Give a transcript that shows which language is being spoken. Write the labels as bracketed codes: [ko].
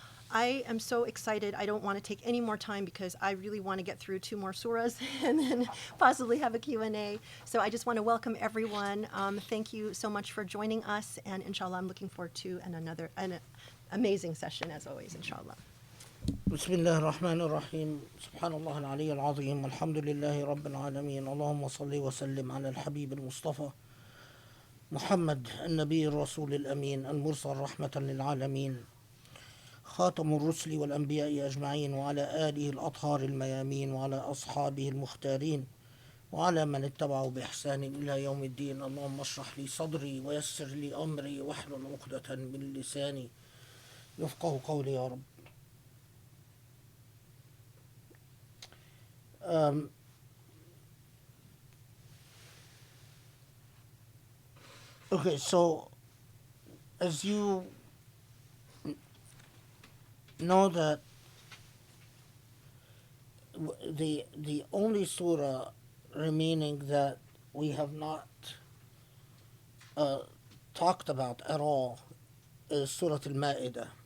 [en] I am so excited. I don't want to take any more time because I really want to get through two more surahs and then possibly have a Q&A. So I just want to welcome everyone. Thank you so much for joining us. And inshallah, I'm looking forward to an amazing session as always, inshallah. [ar] بسم الله الرحمن الرحيم سبحان الله العلي العظيم والحمد لله رب العالمين اللهم صل وسلم على الحبيب المصطفى محمد النبي الرسول الأمين المرسل رحمة للعالمين خاتم الرسل والأنبياء أجمعين وعلى آله الأطهار الميامين وعلى أصحابه المختارين وعلى من اتبعوا بإحسان إلى يوم الدين اللهم اشرح لي صدري ويسر لي أمري واحلل عقدة من لساني يفقه قولي يا رب. [en] Um, okay, so as you know that the only surah remaining that we have not uh, talked about at all is Surah Al-Ma'idah.